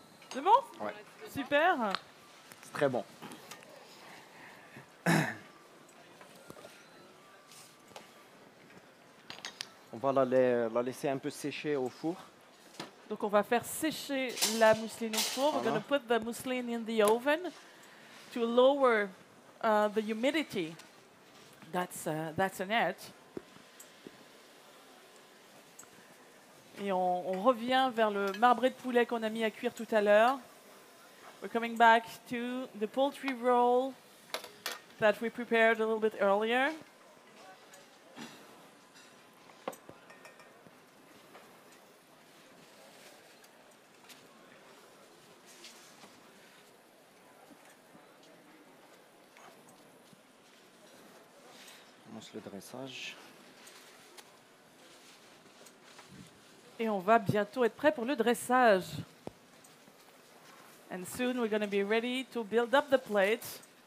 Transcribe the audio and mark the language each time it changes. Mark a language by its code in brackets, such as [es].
[fr] C'est bon? Ouais. Super. C'est très bon. On va la laisser un peu sécher au four. Donc on va faire sécher la mousseline au four. [en] We're [fr] Voilà. [en] going to put the mousseline in the oven to lower the humidity. That's an edge. [fr] Et on revient vers le marbré de poulet qu'on a mis à cuire tout à l'heure. [en] We're coming back to the poultry roll that we prepared a little bit earlier. [fr] On commence le dressage. Et on va bientôt être prêt pour le dressage. [en] And soon we're going to be ready to build up the plate.